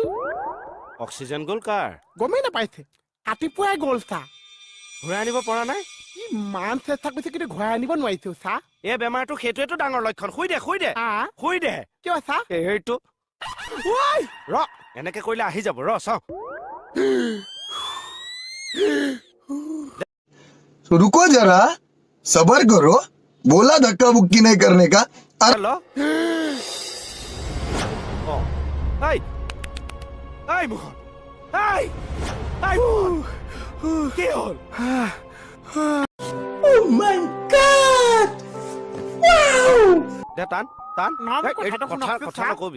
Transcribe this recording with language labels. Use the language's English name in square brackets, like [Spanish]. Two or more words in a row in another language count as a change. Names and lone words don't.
[Assamese] অক্সিজেন গ'ল কাৰ? গমেই নাপাইছে, ৰাতিপুৱাই গ'ল চা। ঘূৰাই আনিব পৰা নাই? ইমান চেষ্টা কৰিছে কিন্তু ঘূৰাই আনিব নোৱাৰিছো চা। এই বেমাৰটো সেইটোৱেতো ডাঙৰ লক্ষণ। শুই দে কিয় চা? এইটো ৰ, এনেকে কৰিলে আহি যাব। ৰ চাওঁ। [Hindi] रुको जरा, सबर करो, बोला धक्का बुक्की नहीं करने का। [Assamese] হেল্ল' মোহন, কি হ'ল? দে টান কথা নকবি।